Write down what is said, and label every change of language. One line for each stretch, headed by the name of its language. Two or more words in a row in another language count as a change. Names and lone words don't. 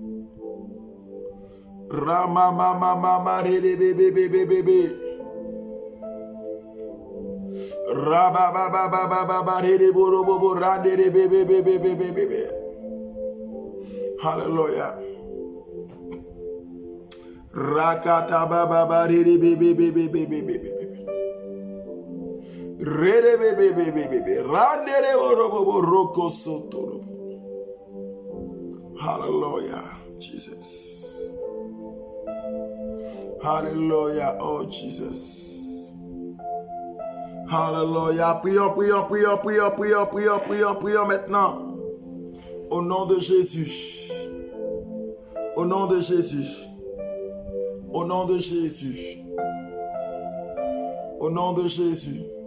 English: Hallelujah. Rakata baba bari bebe bebe bebe bebe. Rede bebe bebe bebe. Randere borobo roko sotoro. Hallelujah, Jesus. Hallelujah, oh Jesus.
French: Hallelujah. Prions maintenant. Au nom de Jésus. Au nom de Jésus. Au nom de Jésus. Au nom de Jésus.